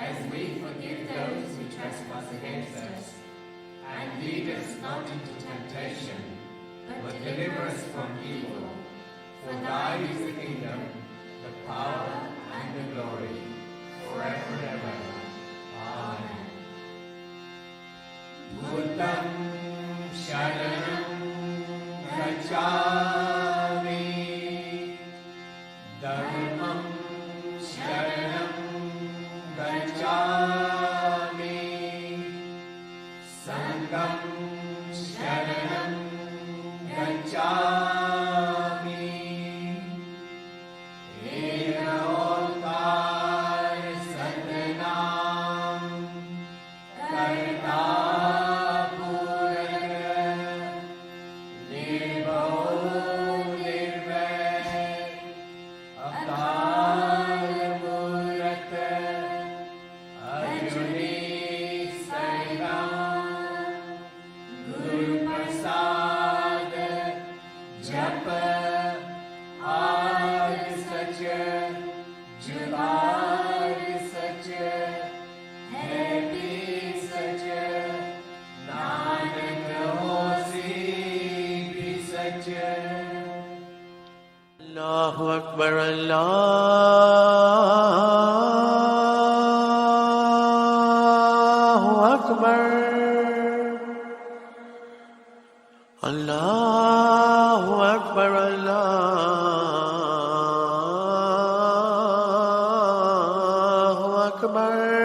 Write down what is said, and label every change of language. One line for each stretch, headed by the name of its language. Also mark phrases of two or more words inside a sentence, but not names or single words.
English: we forgive those who trespass against us. And lead us not into temptation, but deliver us from evil. For thine is the kingdom, the power, and the glory, forever and ever. Amen.
Pali: Buddham Sharanam Gacchami, Dhammam Sharanam Gacchami, Sangham Sharanam Gacchami.
Punjabi: ਏਕ ਓਂਕਾਰ ਸਤਿਨਾਮ ਕਰਤਾ ਪੁਰਖ ਨਿਰਭਉ ਨਿਰਵੈਰ ਅਕਾਲ ਮੂਰਤਿ ਅਜੂਨੀ ਸੈਭੰ ਗੁਰ ਪ੍ਰਸਾਦਿ ਜਪੁ ਆਦਿ ਸਚੁ ਜੁਗਾਦਿ ਸਚੁ ਹੈ ਭੀ ਸਚੁ ਨਾਨਕ ਹੋਸੀ ਭੀ ਸਚੁ.
Arabic: الله أكبر، الله أكبر، الله أكبر، الله أكبر.